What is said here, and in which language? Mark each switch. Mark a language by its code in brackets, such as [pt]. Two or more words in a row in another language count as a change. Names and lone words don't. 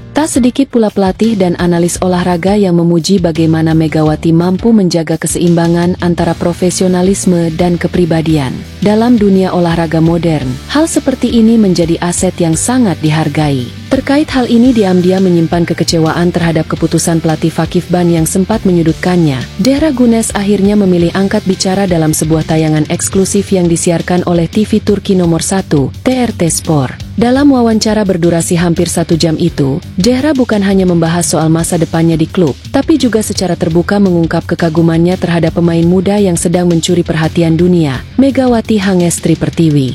[id] Tak sedikit pula pelatih dan analis olahraga yang memuji bagaimana Megawati mampu menjaga keseimbangan antara profesionalisme dan kepribadian. Dalam dunia olahraga modern, hal seperti ini menjadi aset yang sangat dihargai. Terkait hal ini diam-diam menyimpan kekecewaan terhadap keputusan pelatih Fakif Ban yang sempat menyudutkannya. Zehra Gunes akhirnya memilih angkat bicara dalam sebuah tayangan eksklusif yang disiarkan oleh TV Turki nomor 1, TRT Sport. Dalam wawancara berdurasi hampir 1 jam itu, Zehra bukan hanya membahas soal masa depannya di klub, tapi juga secara terbuka mengungkap kekagumannya terhadap pemain muda yang sedang mencuri perhatian dunia, Megawati Hangestri Pertiwi.